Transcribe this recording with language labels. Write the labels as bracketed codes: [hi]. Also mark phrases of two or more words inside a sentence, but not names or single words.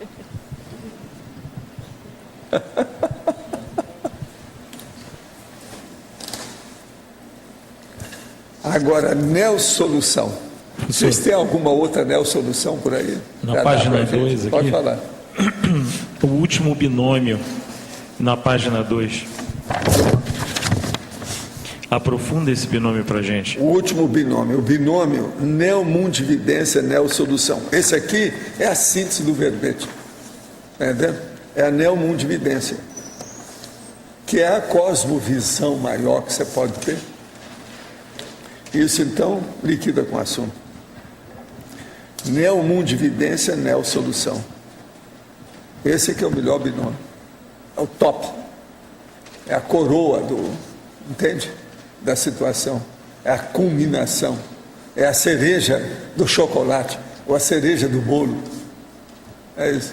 [pt] Agora, neo-solução. Vocês têm alguma outra neo-solução por aí? Na página 2 aqui. Pode falar. O último binômio, na página 2. Aprofunda esse binômio para a gente. O último binômio, o binômio neo-mundividência, neo-solução. Esse aqui é a síntese do verbete. Está entendendo? É a neo-mundividência, que é a cosmovisão maior que você pode ter. Isso, então, liquida com o assunto. Neo-mundividência, neo-solução. Esse aqui é o melhor binômio. É o top. É a coroa entende? Da situação. É a culminação. É a cereja do chocolate, ou a cereja do bolo. É isso.